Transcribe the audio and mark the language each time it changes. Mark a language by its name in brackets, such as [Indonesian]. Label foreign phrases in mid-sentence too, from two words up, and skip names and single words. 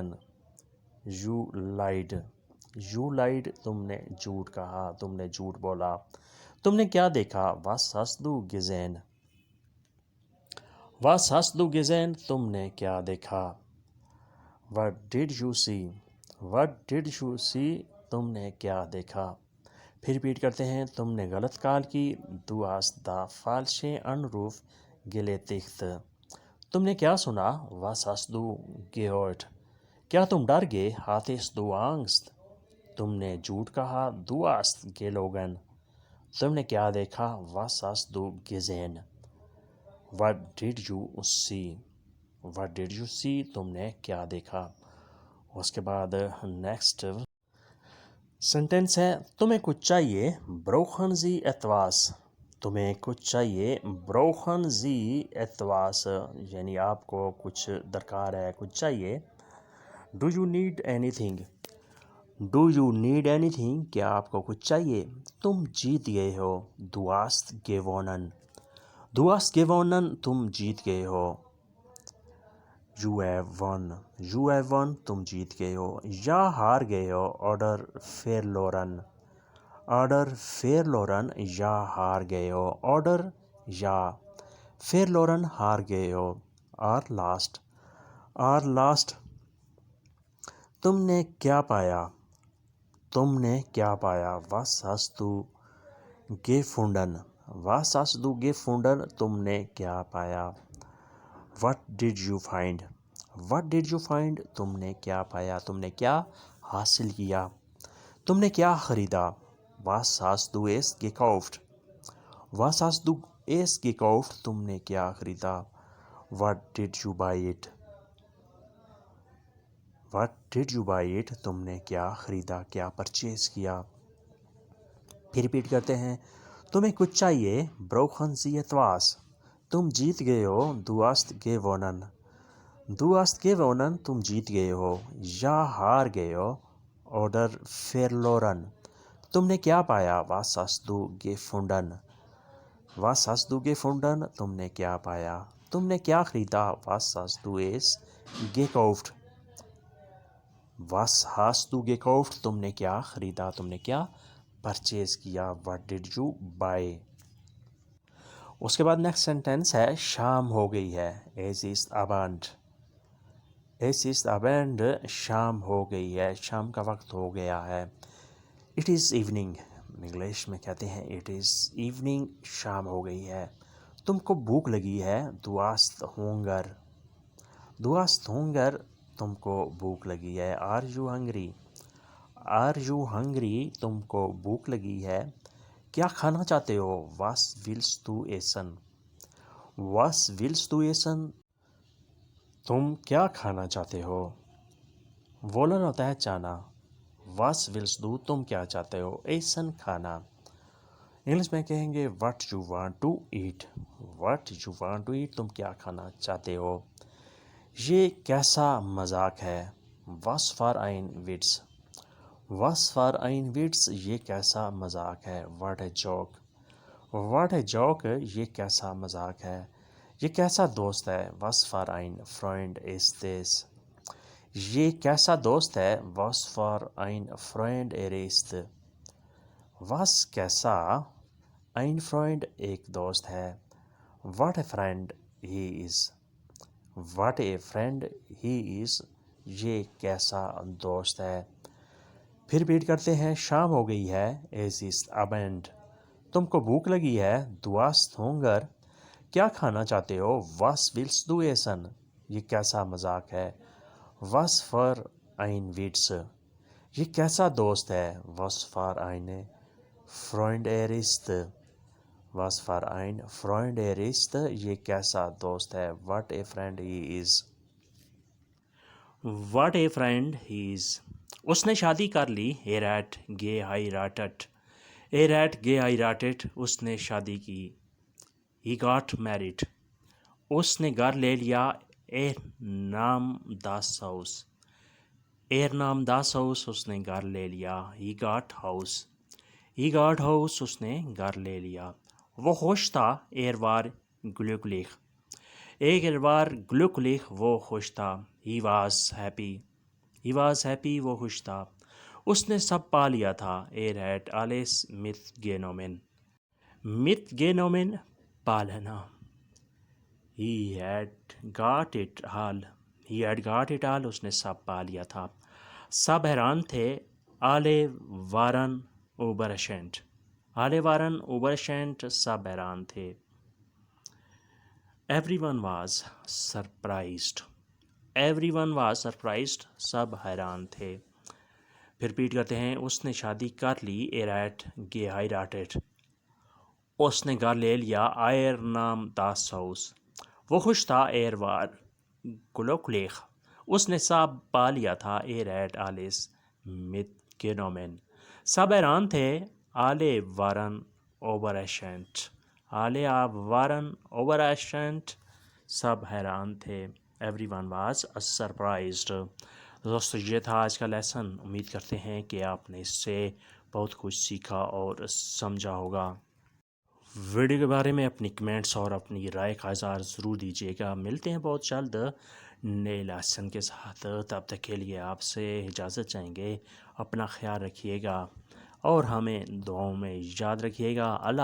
[English] you lied۔ you lied، [Urdu] تم نے جھوٹ کہا، تم نے جھوٹ بولا۔ تم نے کیا دیکھا؟ [German] was hast du gesehen؟ was hast du gesehen، [Urdu] تم نے کیا دیکھا؟ [English] what did you see؟ what did you see، [Urdu] تم نے کیا دیکھا؟ پھر ریپیٹ کرتے ہیں۔ تم نے غلط کال کی، [German] du hast the falschen Anruf getätigt۔ [Urdu] تم نے کیا سنا؟ [German] was hast du gehört؟ [Urdu] کیا تم ڈر گئے؟ [German] hattest du Angst؟ [Urdu] تم نے جھوٹ کہا، [German] du hast gelogen۔ [Urdu] تم نے کیا دیکھا؟ [German] was hast du gesehen؟ [English] what did you see؟ what did you see، [Urdu] تم نے کیا دیکھا؟ اس کے بعد [English] next sentence [Urdu] ہے، تمہیں کچھ چاہیے، [German] brauchen Sie etwas؟ [Urdu] تمہیں کچھ چاہیے، [German] brauchen Sie etwas، [Urdu] یعنی آپ کو کچھ درکار ہے، کچھ چاہیے۔ [English] do you need anything؟ do you need anything، [Urdu] کیا آپ کو کچھ چاہیے؟ تم جیت گئے ہو، [German] du hast gewonnen۔ du hast gewonnen، [Urdu] تم جیت گئے ہو۔ [English] you have won۔ you have won، [Urdu] تم جیت گئے ہو یا ہار گئے ہو، [German] oder verloren۔ oder verloren، [Urdu] یا ہار گئے ہو، oder یا verloren، ہار گئے ہو، [English] or lost۔ or lost، [Urdu] تم نے کیا پایا؟ تم نے کیا پایا؟ [German] was hast du gefunden؟ was hast du gefunden، [Urdu] تم نے کیا پایا؟ [English] what did you find؟ what did you find، [Urdu] تم نے کیا پایا، تم نے کیا حاصل کیا؟ تم نے کیا خریدا؟ [German] was hast du es gekauft؟ was hast du es gekauft، [Urdu] تم نے کیا خریدا؟ [English] what did you buy it؟ What did you buy it? [Urdu] تم نے کیا خریدا، کیا پرچیز کیا. پھر ریپیٹ کرتے ہیں. تمہیں کچھ چاہیے. [German] Brauchen Sie etwas? [Urdu] تم جیت گئے ہو. [German] Du hast gewonnen. Du hast gewonnen. [Urdu] تم جیت گئے ہو یا ہار گئے ہو. [German] Oder verloren. [Urdu] تم نے کیا پایا. [German] Was hast du gefunden? Was hast du gefunden? [Urdu] تم نے کیا پایا. تم نے کیا خریدا. [German] Was hast du es gekauft? Was hast du gekauft? [Urdu] تم نے کیا خریدا، تم نے کیا پرچیز کیا. [English] What did you buy? [Urdu] اس کے بعد [English] next sentence [Urdu] ہے شام ہو گئی ہے. [German] Es ist Abend. Es ist Abend. [Urdu] شام ہو گئی ہے، شام کا وقت ہو گیا ہے. [English] It is evening. [Urdu] انگلش میں کہتے ہیں [English] it is evening. [Urdu] شام ہو گئی ہے. تم کو بھوک لگی ہے. [German] Du hast Hunger. Du hast Hunger. [Urdu] تم کو بھوک لگی ہے. [English] Are you hungry? Are you hungry? [Urdu] تم کو بھوک لگی ہے. کیا کھانا چاہتے ہو. [German] Was willst du essen? Was willst du essen? [Urdu] تم کیا کھانا چاہتے ہو. wollen ہوتا ہے چاہنا. [German] Was willst du? [Urdu] تم کیا چاہتے ہو. essen کھانا. انگلش میں کہیں گے [English] what you want to eat. What you want to eat. [Urdu] تم کیا کھانا چاہتے ہو. یہ کیسا مذاق ہے. [German] Was für ein Witz. Was für ein Witz. [Urdu] یہ کیسا مذاق ہے. [English] What a joke. What a joke. [Urdu] یہ کیسا مذاق ہے. یہ کیسا دوست ہے. [German] Was für ein Freund ist es. [Urdu] یہ کیسا دوست ہے. [German] Was für ein Freund ist. [Urdu] Was کیسا. [German] ein Freund [Urdu] ایک دوست ہے. [English] What a friend he is. What a friend he is. [Urdu] یہ کیسا دوست ہے. پھر ریپیٹ کرتے ہیں شام ہو گئی ہے. [German] Es ist Abend. [Urdu] تم کو بھوک لگی ہے. [German] Du hast Hunger. [Urdu] کیا کھانا چاہتے ہو. [German] Was willst du essen. [Urdu] یہ کیسا مذاق ہے. [German] Was für ein Witz. [Urdu] یہ کیسا دوست ہے. [German] Was für eine Freund ist. Was für ein Freund ist. [Urdu] یہ کیسا دوست ہے. [English] What a friend he is. What a friend he is. [Urdu] اس نے شادی کر لی. [German] Er hat geheiratet. Er hat geheiratet. [Urdu] اس نے شادی کی. [English] He got married. [Urdu] اس نے گھر لے لیا. [German] Er nahm das Haus. Er nahm das Haus. [Urdu] اس نے گھر لے لیا. [English] He got house. He got house. [Urdu] اس نے گھر لے لیا. وہ خوش تھا. [German] Er war glücklich. Er war glücklich. [Urdu] وہ خوش تھا. [English] He was happy. He was happy. [Urdu] وہ خوش تھا. اس نے سب پا لیا تھا. [German] Er hat alles mitgenommen. [Urdu] Mitgenommen پا لینا. [English] He had got it all. He had got it all. [Urdu] اس نے سب پا لیا تھا. سب حیران تھے. [German] Alle waren überrascht. Alle waren überrascht. [Urdu] سب حیران تھے. [English] Everyone was surprised. Everyone was surprised. [Urdu] سب حیران تھے. پھر ریپیٹ کرتے ہیں اس نے شادی کر لی. [German] Er hat geheiratet. [Urdu] اس نے گھر لے لیا. [German] Er nahm das Haus. [Urdu] وہ خوش تھا. [German] Er war glücklich. [Urdu] اس نے سب پا لیا تھا. [German] Er hat alles mitgenommen. [Urdu] سب حیران تھے. [German] Alle waren überrascht. Alle waren überrascht. [Urdu] سب حیران تھے. [English] Everyone was surprised. [Urdu] دوستو یہ تھا آج کا لیسن. امید کرتے ہیں کہ آپ نے اس سے بہت کچھ سیکھا اور سمجھا ہوگا. ویڈیو کے بارے میں اپنی کمنٹس اور اپنی رائے کا اظہار ضرور دیجیے گا. ملتے ہیں بہت جلد نئے لیسن کے ساتھ. تب تک کے لیے آپ سے اجازت چاہیں گے. اپنا خیال رکھیے گا اور ہمیں دعاؤں میں یاد رکھیے گا.